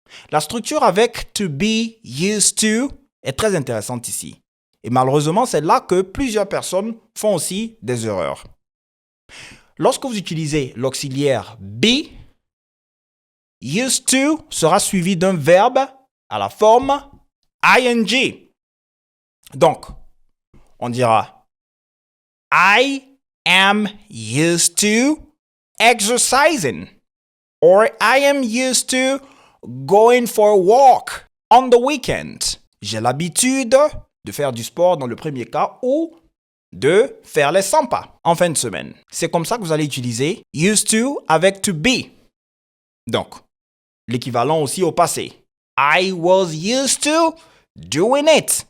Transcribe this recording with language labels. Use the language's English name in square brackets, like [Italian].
[French] La structure avec to be used to est très intéressante ici. Et malheureusement, c'est là que plusieurs personnes font aussi des erreurs. Lorsque vous utilisez l'auxiliaire be, used to sera suivi d'un verbe à la forme ing. Donc, on dira [English] I am used to exercising. Or I am used to going for a walk on the weekend. [French] J'ai l'habitude de faire du sport dans le premier cas ou de faire les 100 pas en fin de semaine. C'est comme ça que vous allez utiliser used to avec to be. Donc, l'équivalent aussi au passé. [English] I was used to doing it.